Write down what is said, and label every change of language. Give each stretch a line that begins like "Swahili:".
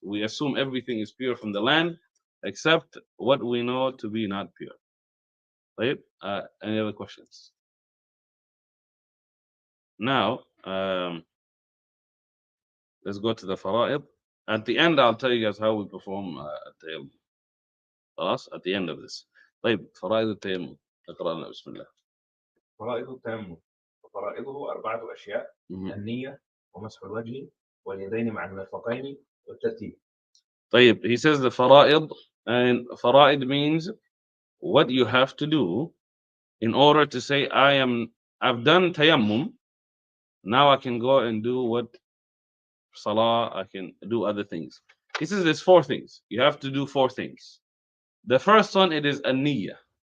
English: We assume everything is pure from the land, except what we know to be not pure. Right? Any other questions? Now, let's go to the fara'id. At the end, I'll tell you guys how we perform التيمم. خلاص at the end of this.
Arabic: طيب فرائض التيمم اقرأ لنا بسم الله. فرائض التيمم وفرائضه أربعة أشياء: النية ومسح الوجه واليدين مع المرفقين والترتيب.
English: طيب, he says the fara'id, and fara'id means what you have to do in order to say I've done tayammum, now I can go and do what salah, I can do other things. He says there's four things. You have to do four things. The first one, it is a niyyah.